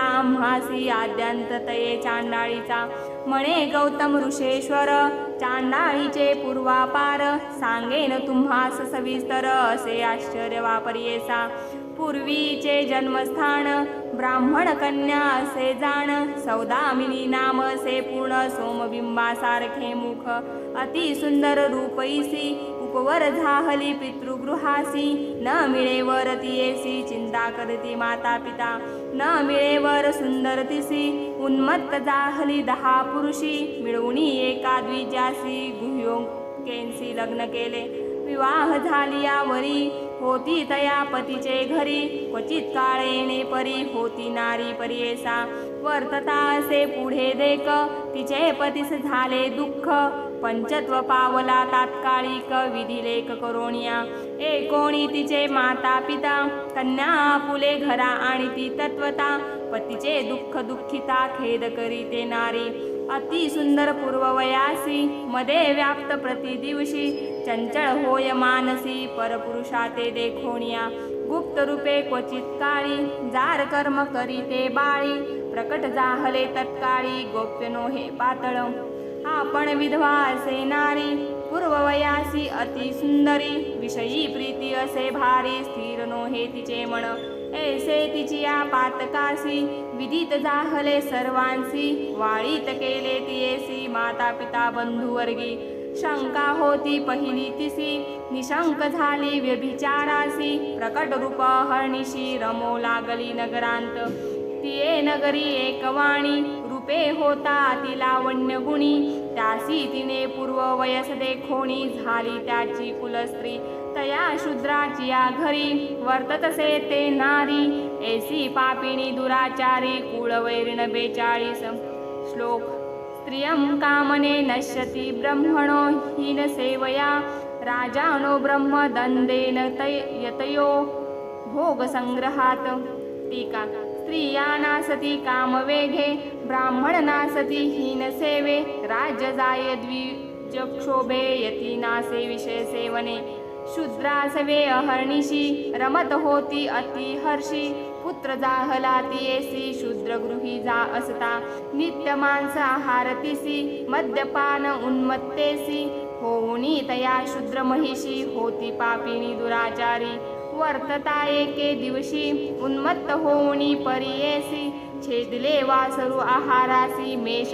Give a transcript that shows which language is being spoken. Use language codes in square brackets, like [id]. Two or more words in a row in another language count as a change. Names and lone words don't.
[mr] आम्हासी आद्यंत तये चांडाळीचा म्हणे गौतम ऋषेश्वर चांडाळीचे पूर्वापार सांगेन तुम्हास सविस्तर असे आश्चर्य वापरियेसा पूर्वीचे जन्मस्थान ब्राह्मण कन्या असे जाण सौदामिनी नाम असे पूर्ण सोमबिंबासारखे मुख अति सुंदर रूपईसी उपवर झाहली पितृगृहासी न मिळेवर तियेसी चिंता करती माता पिता न मिळेवर सुंदर तिसी उन्मत्त जाहली 10 पुरुषी मिळवणी एका द्विजासी गुह्योकेंसी लग्न केले विवाह झाली यावरी होती तया पतीचे घरी क्वचित काळ येणे परी होती नारी परियेसा वर्तता असे पुढे देक तिचे पतीस झाले दुःख पंचत्व पावला तात्कालिक विधिलेख करोनिया एकोणी तिचे माता पिता कन्या आपुले घरा आणि ती तत्वता पतीचे दुःख दुःखिता खेद करी ते नारी अति सुंदर पूर्ववयासी मध्ये व्याप्त प्रतिदिवशी चंचल होय मानसी परपुरुषा ते देखोनिया गुप्त रूपे क्वचित काळी जार कर्म करी ते बाळी प्रकट जाहले तत्काळी गोप्य नो हे पातळ आपण विधवा असे नारी पूर्ववयासी अति सुंदरी विषयी प्रीती असे भारी स्थिर नो हे तिचे मन ऐसे तिची या पातकासी विदित जाहले सर्वांसी वाळीत केले तियेसी माता पिता बंधुवर्गी शंका होती पहिली तिसी निशंक झाली व्यभिचारासी प्रकट रूप हरणिशी रमो लागली नगरांत तिये नगरी एकवाणी रूपे होता अति लावण्य गुणी त्यासी तिने पूर्व वयस देखोणी झाली त्याची कुलस्त्री तया शूद्राची या घरी वर्ततसे ते नारी ऐसी पापिणी दुराचारी कुळवैरिण 42 श्लोक [sa] स्त्रियं कामने नश्यति ब्रह्मणो हीन सेवया राजानो ब्रह्म दंडेन यतयो भोग संग्रहात [mr] टीका स्त्रिया नासती कामवेगे ब्राह्मण नासती हीन सेवे राज्य जाय द्विजक्षोभे यती नासे विषय सेवने शूद्रासवे अहर्निशी रमत होती अति हर्षी पुत्र जाहला तियेसी शूद्र गृही जा असता नित्य मांस आहारतीसी मद्यपान उन्मत्तेसी होऊनी तया शूद्र महिषी होती पापिणी दुराचारी वर्तता एके दिवशी उन्मत्त होऊनी परियेसी छेदले वासरू आहारासी मेष